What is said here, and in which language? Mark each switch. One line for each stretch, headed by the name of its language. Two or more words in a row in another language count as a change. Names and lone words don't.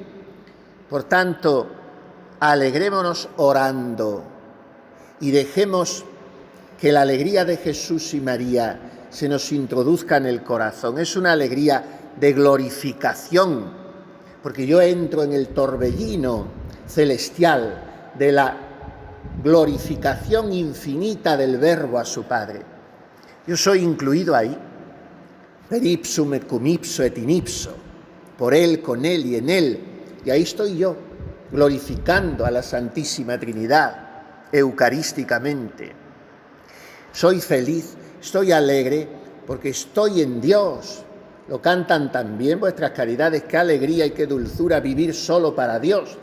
Spanish: Por tanto, alegrémonos orando y dejemos que la alegría de Jesús y María se nos introduzca en el corazón. Es una alegría de glorificación, porque yo entro en el torbellino celestial de la glorificación infinita del Verbo a su Padre. Yo soy incluido ahí,
Latin: per ipsum et cum ipso et in ipso,
Spanish: por Él, con Él y en Él. Y ahí estoy yo, glorificando a la Santísima Trinidad, eucarísticamente. Soy feliz, estoy alegre, porque estoy en Dios. Lo cantan también vuestras caridades, qué alegría y qué dulzura vivir solo para Dios.